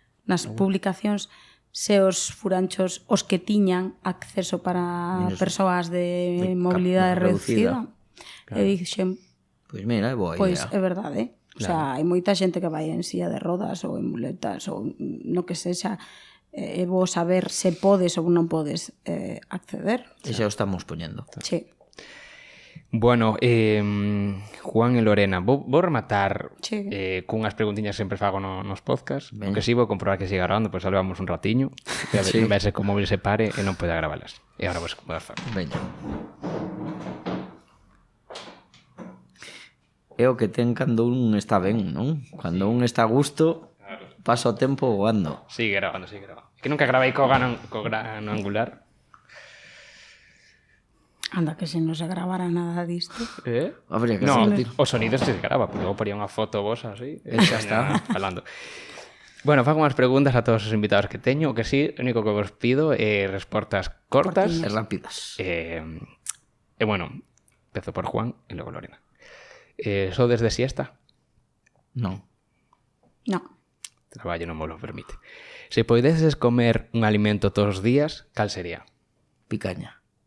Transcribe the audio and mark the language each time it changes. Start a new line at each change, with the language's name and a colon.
Galician: nas publicacións se os furanchos os que tiñan acceso para persoas de mobilidade reducida. reducida. E dixen, Pois mira, é boa pois idea. é verdade. O sea, hai moita xente que vai en silla de rodas ou en muletas ou no que sexa. É bo saber se podes ou non podes acceder. E xa o estamos poñendo.
Spanish: Sí.
Galician: Bueno, Juan e Lorena, vou rematar
Spanish: Sí.
Galician: cunhas preguntiñas que sempre fago nos podcast. Veña. O que si vou comprobar que siga grabando, pois salvamos un ratiño. E a ver,
Spanish: Sí.
Galician: non vai ser que o móvil se pare e non poida gravalas. E agora vos poder falar. Veña. É o que ten cando un está ben, non? Cando un está a gusto, pasa o tempo voando.
Spanish: Sigue grabando, sigue grabando.
Galician: Que nunca gravei co gran angular. Anda, que se non se gravara nada disto.
Spanish: Habría que No, repetir.
Galician: o sonido se grava, porque logo poría unha foto vos así. E xa está. Falando. Bueno, fago unhas preguntas a todos os invitados que teño. O que sí, o único que vos pido é respostas cortas. E rápidas. Bueno, empezo por Juan e logo Lorena. Sodes de siesta? Non.
Spanish: No.
Galician: Traballo non me lo permite. Se podeses comer un alimento todos os días, cal sería? Picaña.